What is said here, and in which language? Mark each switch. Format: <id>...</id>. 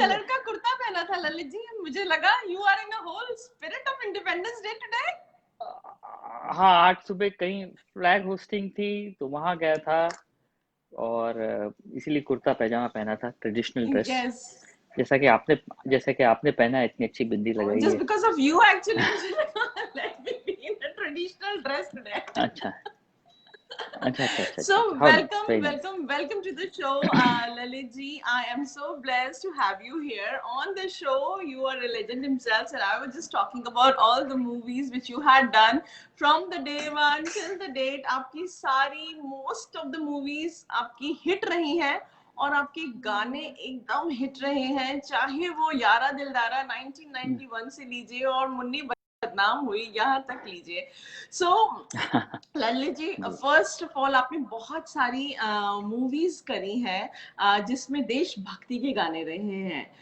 <hi>Colour का कुर्ता पहना था ललित जी, मुझे लगा</hi> <en>You are in a whole spirit of independence day today.</en> <hi>हाँ, आज सुबह कहीं फ्लैग होस्टिंग थी तो वहां गया था और इसीलिए कुर्ता पैजामा पहना था, ट्रेडिशनल ड्रेस। यस, जैसा कि आपने पहना है, इतनी अच्छी बिंदी लगाई</hi> <en>just</en> <hi>है।</hi> <en>because of you actually</en> <hi>मुझे लगा</hi> <en>let me be in a traditional dress today.</en> <hi>अच्छा</hi> <en>So how nice, very nice. welcome to the show, Lalit ji. I am so blessed to have you here on the show. You are a legend himself, and I was just talking about all the movies which you had done from the day one till the date.</en> <hi>आपकी सारी</hi> <en>most of the movies</en> <hi>आपकी hit रही हैं, और आपके गाने एकदम hit रहे हैं, चाहे वो यारा दिलदारा 1991 से लीजिए और मुन्नी बदनाम हुई यहाँ तक लीजिए। सो Lalit ji,</hi> <en>first of all</en> <hi>आपने बहुत सारी मूवीज करी हैं जिसमें देशभक्ति के गाने रहे हैं।</hi>